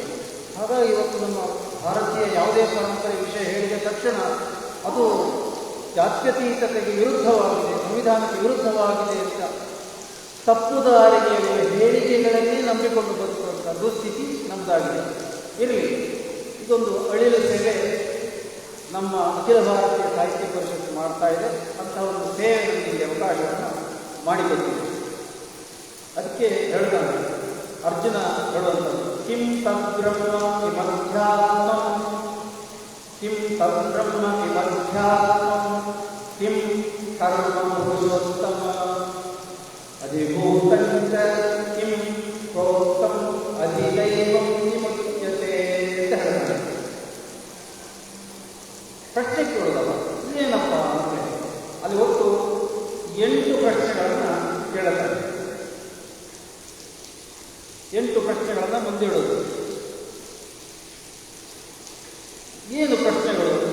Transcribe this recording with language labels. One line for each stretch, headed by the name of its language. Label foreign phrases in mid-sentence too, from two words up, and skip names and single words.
Kannada: ಹಾಗಾಗಿ ಇವತ್ತು ನಮ್ಮ ಭಾರತೀಯ ಯಾವುದೇ ಪರಂಪರೆ ವಿಷಯ ಹೇಳಿದ ತಕ್ಷಣ ಅದು ಜಾತ್ಯತೀತತೆಗೆ ವಿರುದ್ಧವಾಗಿದೆ, ಸಂವಿಧಾನಕ್ಕೆ ವಿರುದ್ಧವಾಗಿದೆ ಅಂತ ತಪ್ಪು ದಾರಿಗೆ ಹೇಳಿಕೆಗಳನ್ನೇ ನಂಬಿಕೊಂಡು ಬರುವಂಥ ದುಸ್ಥಿತಿ ನಮ್ಮದಾಗಿದೆ. ಇರಲಿ, ಇದೊಂದು ಅಳಿಲು ಸೇವೆ ನಮ್ಮ ಅಖಿಲ ಭಾರತೀಯ ಸಾಹಿತ್ಯ ಪರಿಷತ್ತು ಮಾಡ್ತಾ ಇದೆ. ಅಂಥ ಒಂದು ಸೇವೆ ನಮಗೆ ಅವಕಾಶವನ್ನು ಮಾಡಿಕೊಟ್ಟಿದೆ. ಅದಕ್ಕೆ ಹೇಳಿದಾಗ ಅರ್ಜುನ ಹೇಳುವಂಥದ್ದು
Sanskrit: ಕಿಂ ತದ್ಬ್ರಹ್ಮ ಕಿಮಧ್ಯಾತ್ಮಂ, ಕಿಂ ತದ್ಬ್ರಹ್ಮ ಕಿಮಧ್ಯಾತ್ಮಂ, ಕಿಂ ಕರ್ಮ ಪುರುಷೋತ್ತಮ ಅಧಿಭೂತಂಚ ಕಿಂ ಪ್ರೋಕ್ತಂ ಅಧಿದೈವಂ ವಿಮುಚ್ಯತೆ
Kannada: ಅಂತ ಹೇಳ್ತಾರೆ. ಪ್ರಶ್ನೆ ಕೇಳೋದಲ್ಲ, ಏನಪ್ಪ ಅಂದರೆ ಅಲ್ಲಿ ಒಟ್ಟು 8 ಪ್ರಶ್ನೆಗಳನ್ನು ಕೇಳುತ್ತಾರೆ. 8 ಪ್ರಶ್ನೆಗಳನ್ನು ಮುಂದಿಡೋದು. ಏನು ಪ್ರಶ್ನೆಗಳು?